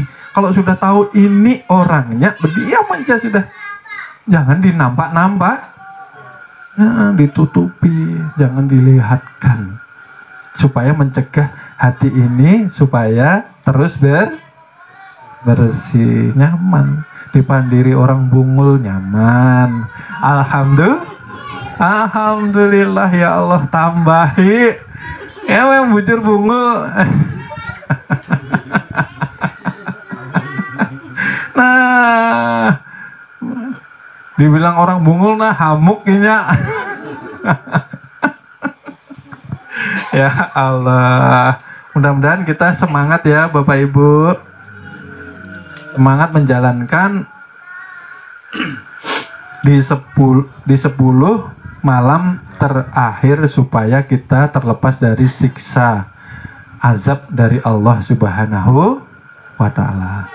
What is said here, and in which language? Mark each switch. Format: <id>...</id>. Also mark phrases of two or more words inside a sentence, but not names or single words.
<id>Kalau sudah tahu ini orangnya, berdiam aja sudah, jangan dinampak-nampak, ditutupi, jangan dilihatkan, supaya mencegah hati ini supaya terus bersih, nyaman.</id> <bjn>Dipandiri orang bungul nyaman.</bjn> <ar>Alhamdulillah ya Allah, tambahi.</ar> <bjn>Yang bujur bungul. Nah, dibilang orang bungul hamuknya.</bjn> <ar>Ya Allah.</ar> <id>Mudah-mudahan kita semangat ya Bapak Ibu. Semangat menjalankan di 10 malam terakhir supaya kita terlepas dari siksa azab dari Allah</id> <ar>Subhanahu wa Ta'ala.</ar>